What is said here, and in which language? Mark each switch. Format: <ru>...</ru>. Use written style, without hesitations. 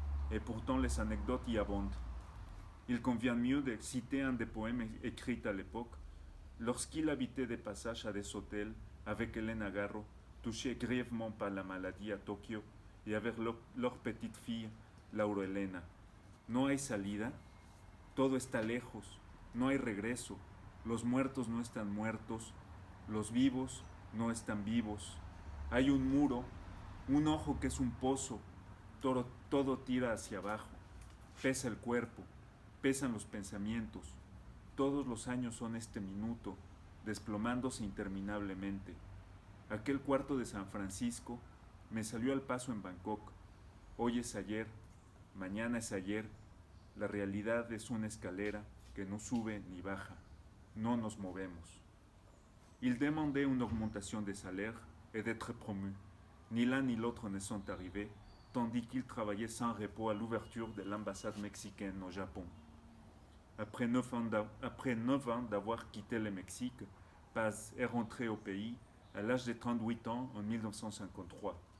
<fr>Et pourtant les anecdotes y abondent. Il convient mieux de citer un des poèmes écrits à l'époque, lorsqu'il habitait des passages à des hôtels avec Elena Garro, touchée grièvement par la maladie à Tokyo, et avec leur petite fille, Laura Elena.</fr> <es>No hay salida, todo está lejos, no hay regreso, los muertos no están muertos, los vivos no están vivos. Hay un muro, un ojo que es un pozo, todo tira hacia abajo. Pesa el cuerpo, pesan los pensamientos. Todos los años son este minuto, desplomándose interminablemente. Aquel cuarto de San Francisco me salió al paso en Bangkok. Hoy es ayer, mañana es ayer. La realidad es una escalera que no sube ni baja. No nos movemos.</es> <fr>Il demandait une augmentation de salaire et d'être promu. Ni l'un ni l'autre ne sont arrivés, tandis qu'il travaillait sans repos à l'ouverture de l'ambassade mexicaine au Japon. Après 9 ans d'avoir quitté le Mexique, Paz est rentré au pays à l'âge de 38 ans en 1953.</fr>